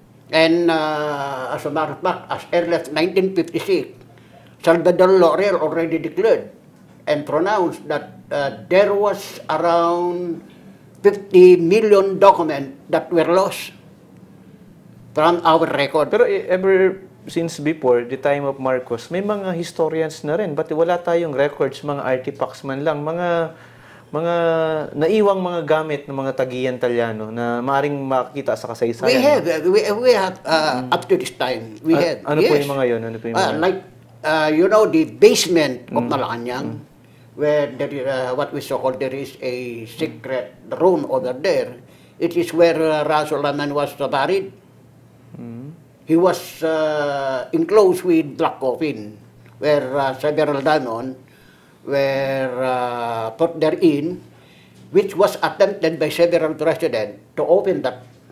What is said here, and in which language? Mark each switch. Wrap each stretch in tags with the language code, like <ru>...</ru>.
<en>And as a matter of fact, as early as 1956, Salvador Laurel already declared and pronounced that there was around 50 million documents that were lost from our record.</en> <tl>Pero</tl> <en>ever since before the time of Marcos,</en> <tl>may mga historians na rin. Ba't wala tayong records, mga artifacts man lang, mga naiwang mga gamit ng mga Tagian Talyano na maaaring makita sa kasaysayan?</tl> <en>We have up to this time. We have.</en> <tl>Ano</tl> <en>yes.</en> <tl>po yung mga yun? Ano po yung mga...</tl> <en>Like, you know, the basement of Malacanang, where there is, what we so called, there is a secret room over there. It is where Rasulaman was buried. He was enclosed with black coffin, where several diamonds were put therein, which was attempted by several presidents to open that.</en>